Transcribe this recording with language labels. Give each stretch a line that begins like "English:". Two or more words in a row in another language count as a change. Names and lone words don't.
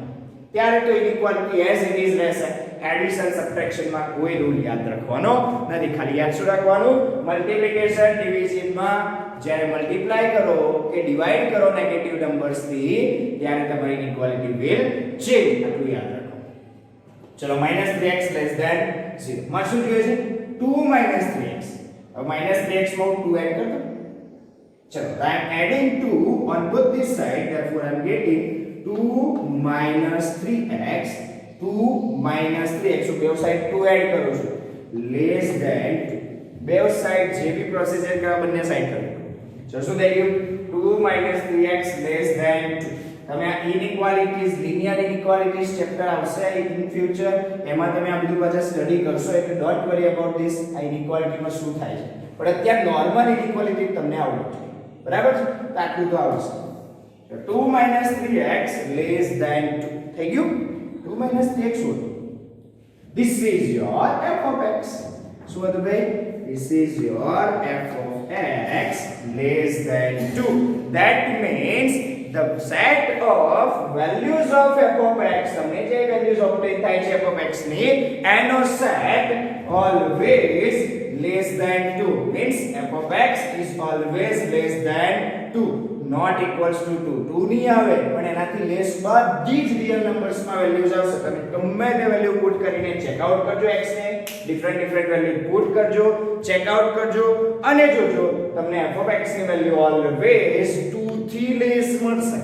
Gujarati: ત્યારે તો
English: inequality as it is
Gujarati: રહેશે.
English: addition subtraction
Gujarati: માં કોઈ રૂલ યાદ રાખવાનો નથી. ખાલી યાદ શું રાખવાનું?
English: multiplication division
Gujarati: માં જ્યારે મલ્ટીપ્લાય કરો કે ડિવાઇડ કરો
English: negative numbers
Gujarati: થી ત્યારે તમારી
English: inequality will change.
Gujarati: આટલું યાદ રાખો. ચલો -3x
English: less than
Gujarati: 0 માં શું જોઈએ છે? 2 3x. હવે -3x માં 2 એડ
Hindi: कर दो.
English: ચલો I am adding 2 on both this side, therefore I am getting 2 3x.
Gujarati: 2 3x, so બે સાઈડ 2 એડ કરું છું,
English: less than 2.
Gujarati: બે સાઈડ જે બી પ્રોસીજર કરવા બંને સાઈડ કરો. So શું થઈ ગયું? 2 3x
English: less than
Gujarati: 2. તમે આ
English: inequalities, linear inequalities chapter
Gujarati: આવશે
English: in future,
Gujarati: એમાં તમે આ બધું પાછા સ્ટડી કરશો એટલે
English: don't worry about this.
Gujarati: આ ઇનઇક્વાલિટીમાં શું થાય છે, પણ અત્યારે
English: normal inequality
Gujarati: તમને આવડવું જોઈએ. બરાબર છે? તો આટલું તો આવશે. તો 2 3x
English: less than
Gujarati: 2 થઈ ગયું. 2 3x શું હતું?
English: This is your f of x.
Gujarati: શું હતું ભાઈ?
English: This is your f of x less than 2. That means the set of values of f of x,
Gujarati: તમને જે વેલ્યુઝ ઓબ્ટેન થાય છે
English: f of x
Gujarati: ની, એનો સેટ
English: always less than 2. means f of x is always less than 2, not equals to 2.
Gujarati: 2 નહીં આવે પણ એનાથી લેસ બધી જ
English: real numbers
Gujarati: માં વેલ્યુઝ આવશે. તમે ગમે તે
English: value put
Gujarati: કરીને
English: check out
Gujarati: કરજો, x ને
English: different value put
Gujarati: કરજો,
English: check out
Gujarati: કરજો અને જોજો તમને
English: f of x
Gujarati: ની
English: value always
Gujarati: 2 થી લેસ મળશે.